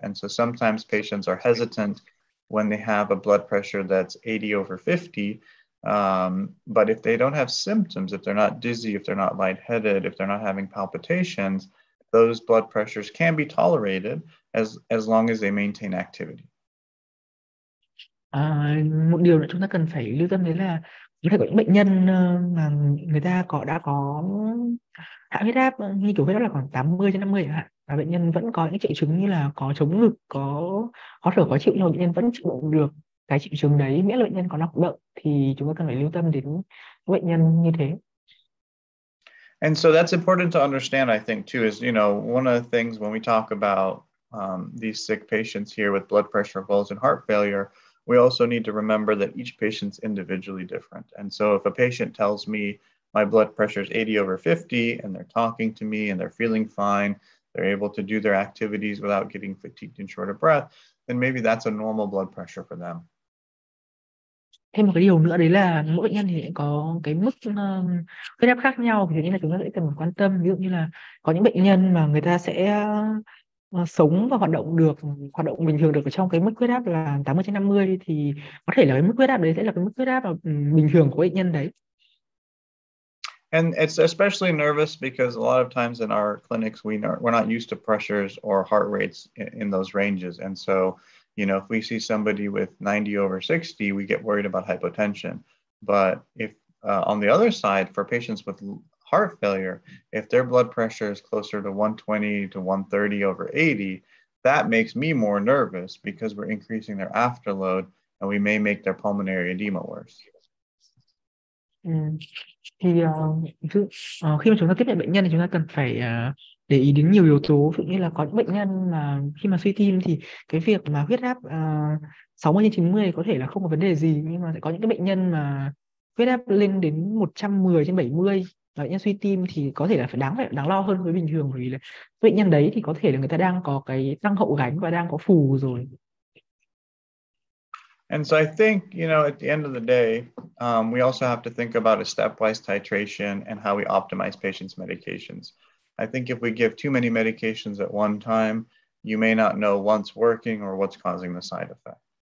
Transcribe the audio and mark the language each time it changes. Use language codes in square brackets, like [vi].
[en] And so sometimes patients are hesitant when they have a blood pressure that's 80/50. But if they don't have symptoms, if they're not dizzy, if they're not lightheaded, if they're not having palpitations, those blood pressures can be tolerated as long as they maintain activity. [vi] Một điều nữa chúng ta cần phải lưu tâm đấy là có thể có những bệnh nhân mà người ta đã có hạ huyết áp như kiểu huyết áp là khoảng 80/50 chẳng hạn, và bệnh nhân vẫn có những triệu chứng như là có chống ngực, có khó thở khó chịu, nhưng mà bệnh nhân vẫn chịu đựng được cái triệu chứng đấy, miễn là bệnh nhân có nọc đậm thì chúng ta cần phải lưu tâm đến bệnh nhân như thế. [en] And so that's important to understand, I think, too, is, one of the things when we talk about these sick patients here with blood pressure goals and heart failure, we also need to remember that each patient's individually different. And so if a patient tells me my blood pressure is 80/50 and they're talking to me and they're feeling fine, they're able to do their activities without getting fatigued and short of breath, then maybe that's a normal blood pressure for them. [vi] Thêm một cái điều nữa đấy là mỗi bệnh nhân thì sẽ có cái mức huyết áp khác nhau, vì thế nên là chúng ta sẽ cần phải quan tâm. Ví dụ như là có những bệnh nhân mà người ta sẽ sống và hoạt động bình thường được ở trong cái mức huyết áp là 80/50, thì có thể là cái mức huyết áp đấy sẽ là cái mức huyết áp bình thường của bệnh nhân đấy. [en] And it's especially nervous because a lot of times in our clinics, we're not used to pressures or heart rates in those ranges. And so, if we see somebody with 90/60, we get worried about hypotension. But if on the other side, for patients with heart failure, if their blood pressure is closer to 120 to 130/80, that makes me more nervous because we're increasing their afterload and we may make their pulmonary edema worse. Ừ. [vi] Thì khi mà chúng ta tiếp nhận bệnh nhân thì chúng ta cần phải để ý đến nhiều yếu tố. Ví dụ như là có những bệnh nhân mà khi mà suy tim thì cái việc mà huyết áp 60/90 có thể là không có vấn đề gì, nhưng mà sẽ có những cái bệnh nhân mà huyết áp lên đến 110/70, và bệnh nhân suy tim thì có thể là phải đáng lo hơn với bình thường, bởi vì là bệnh nhân đấy thì có thể là người ta đang có cái tăng hậu gánh và đang có phù rồi. [en] And so I think, at the end of the day, we also have to think about a stepwise titration and how we optimize patients' medications. I think if we give too many medications at one time, you may not know what's working or what's causing the side effect.